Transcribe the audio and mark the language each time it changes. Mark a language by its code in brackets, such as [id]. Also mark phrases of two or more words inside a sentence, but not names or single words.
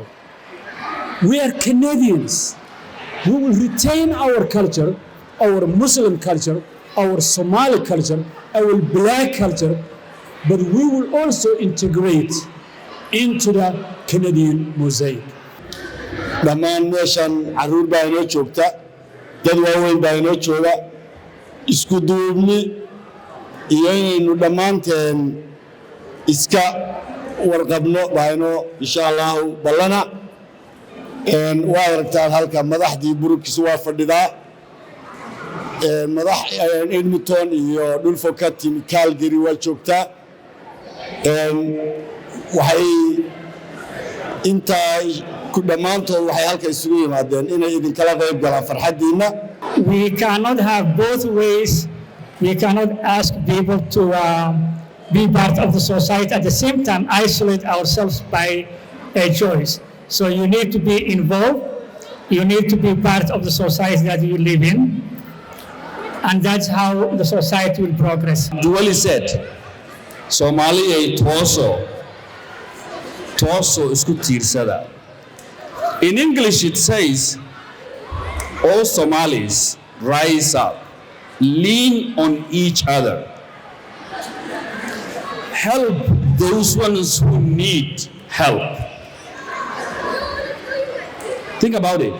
[en] We are Canadians. We will retain our culture, our Muslim culture, our Somali culture, our Black culture, but we will also integrate into the Canadian mosaic. [so] dhammaan meeshan caruur baa inoo joogta, dad waaweyn baa inoo jooga, isku duubni iyo inaynu dhammaanteen iska warqabno baa inoo [ar] insha Allahu [so] ballana. Waa aragtaan halka madaxdii bururkiisa waa fadhidaa, madax Edmonton iyo dhulfo ka timi Calgary waa joogtaa. Waxay intaa ku dhammaantood waxay halka isugu yimaadeen inay idinkala qayb galaan farxadiina. [en] We cannot have both ways. We cannot ask people to be part of the society at the same time isolate ourselves by a choice. So you need to be involved. You need to be part of the society that you live in. And that's how the society will progress. Dually said, [so] Somali ay torso isku tiirsada. [en] In English it says, all Somalis rise up, lean on each other, help those ones who need help. Think about it.